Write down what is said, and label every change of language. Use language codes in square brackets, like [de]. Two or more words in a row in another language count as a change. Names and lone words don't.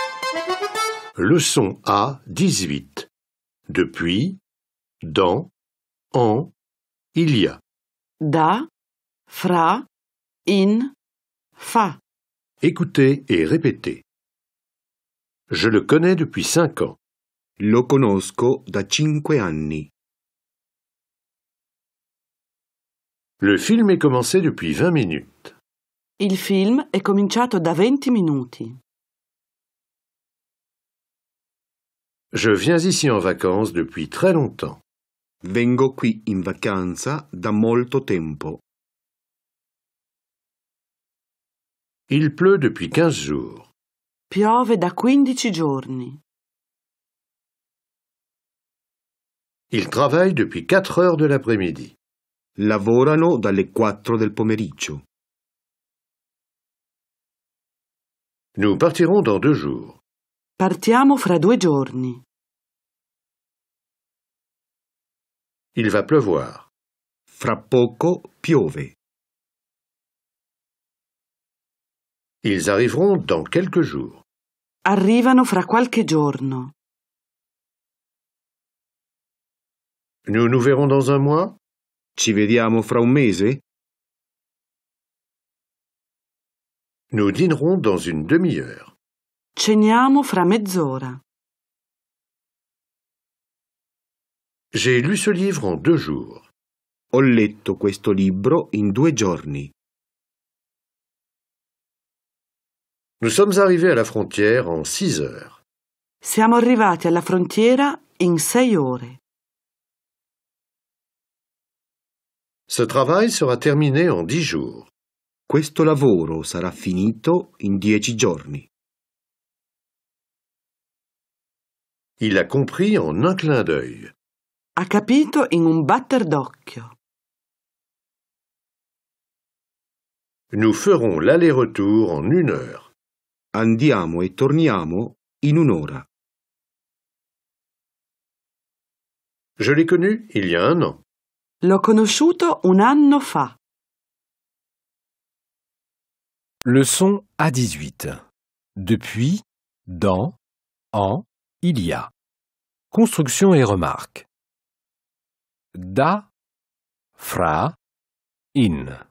[fr] Leçon A 18. Depuis, dans, en, il y a. [it] Da, fra, in, fa. [fr] Écoutez et répétez. Je le connais depuis 5 ans. [it] Lo conosco da 5 anni. [fr] Le film est commencé depuis 20 minutes. [it] Il film è cominciato da 20 minuti. [fr] Je viens ici en vacances depuis très longtemps. [it] Vengo qui in vacanza da molto tempo. [fr] Il pleut depuis 15 jours. [it] Piove da 15 giorni. [fr] Il travaille depuis 4 heures de l'après-midi. [it] Lavorano dalle 4 del pomeriggio. [fr] Nous partirons dans 2 jours. [it] Partiamo fra 2 giorni. [fr] Il va pleuvoir. [it] Fra poco piove. [fr] Ils arriveront dans quelques jours. [it] Arrivano fra qualche giorno. [fr] Nous nous verrons dans un mois? [it] Ci vediamo fra un mese? [fr] Nous dînerons dans une demi-heure. [it] Ceniamo fra mezz'ora. [fr] J'ai lu ce livre en 2 jours. [it] Ho letto questo libro in 2 giorni. [fr] Nous sommes arrivés à la frontière en 6 heures. [it] Siamo arrivati alla frontiera in 6 ore. [fr] Ce travail sera terminé en 10 jours. [it] Questo lavoro sarà finito in 10 giorni. [fr] Il a compris en un clin d'œil. [it] Ha capito in un batter d'occhio. [fr] Nous ferons l'aller-retour en 1 heure. [it] Andiamo e torniamo in un'ora. [fr] Je l'ai connu il y a 1 an. [it] L'ho conosciuto 1 anno fa. [fr] Leçon A18. Depuis, dans, en, il y a. Construction et remarques. [it] Da, fra, in.